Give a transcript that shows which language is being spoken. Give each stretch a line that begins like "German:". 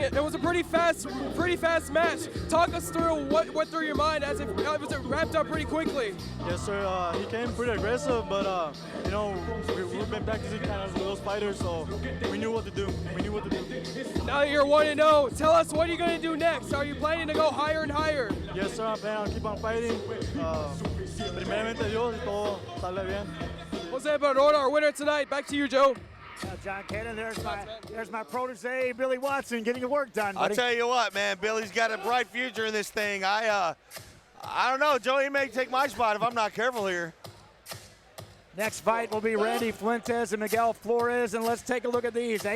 English: It was a pretty fast match. Talk us through what went through your mind as it wrapped up pretty quickly. Yes, sir. He came pretty aggressive, but we've been practicing kind of with those fighters, so we knew what to do. Now that you're 1-0, tell us what are you going to do next? Are you planning to go higher and higher? Yes, sir. I'm planning on keep on fighting.
Spanish: Primeramente Dios, y todo sale bien.
English: Jose Baron, our winner tonight. Back to you, Joe. John Cannon, there's my protege, Billy Watson, getting the work done, buddy. I'll tell you what, man, Billy's got a bright future in this thing. I don't know, Joe, he may take my spot if I'm not careful here. Next fight will be Randy Fuentes and Miguel Flores, and let's take a look at these.